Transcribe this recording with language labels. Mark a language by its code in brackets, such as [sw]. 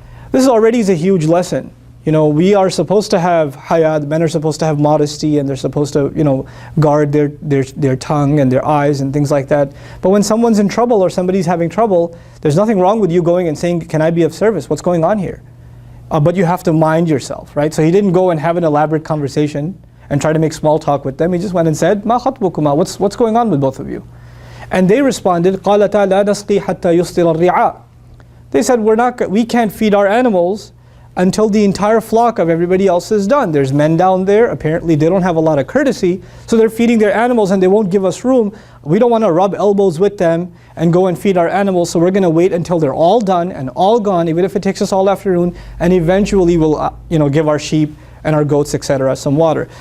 [en] This already is a huge lesson. We are supposed to have haya, the men are supposed to have modesty, and they're supposed to, guard their tongue and their eyes and things like that. But when someone's in trouble or somebody's having trouble, there's nothing wrong with you going and saying, can I be of service? What's going on here? But you have to mind yourself, right? So he didn't go and have an elaborate conversation and try to make small talk with them. He just went and said, [ar] مَا خَطْبُكُمَا, [en] what's going on with both of you? And they responded, [ar] قَالَتَا لَا نَسْقِي حَتَّى يُصْدِرَ الرِّعَاء. [en] They said, we can't feed our animals until the entire flock of everybody else is done. There's men down there, apparently they don't have a lot of courtesy, so they're feeding their animals and they won't give us room. We don't want to rub elbows with them and go and feed our animals, so we're going to wait until they're all done and all gone, even if it takes us all afternoon, and eventually we'll give our sheep and our goats, etc., some water.